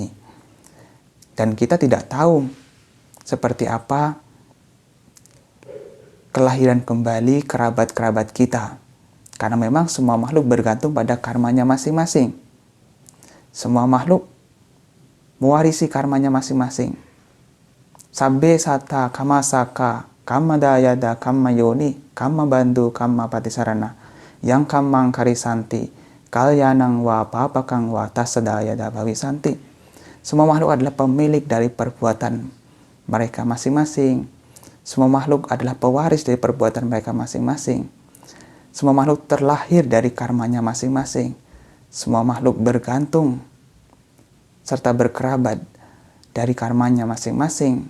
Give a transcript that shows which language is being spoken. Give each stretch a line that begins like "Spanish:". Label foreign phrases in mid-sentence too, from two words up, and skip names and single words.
Indonesian: Dan kita tidak tahu seperti apa kelahiran kembali kerabat-kerabat kita. Karena memang semua makhluk bergantung pada karmanya masing-masing. Semua makhluk mewarisi karmanya masing-masing.
Pali: Sabbe sata kama saka kama dayada kama yoni kama bandu kama patisarana yang kamang karisanti kalyanang wa papakang wa tasadayada bawisanti.
Indonesian: Semua makhluk adalah pemilik dari perbuatan mereka masing-masing. Semua makhluk adalah pewaris dari perbuatan mereka masing-masing. Semua makhluk terlahir dari karmanya masing-masing. Semua makhluk bergantung serta berkerabat dari karmanya masing-masing.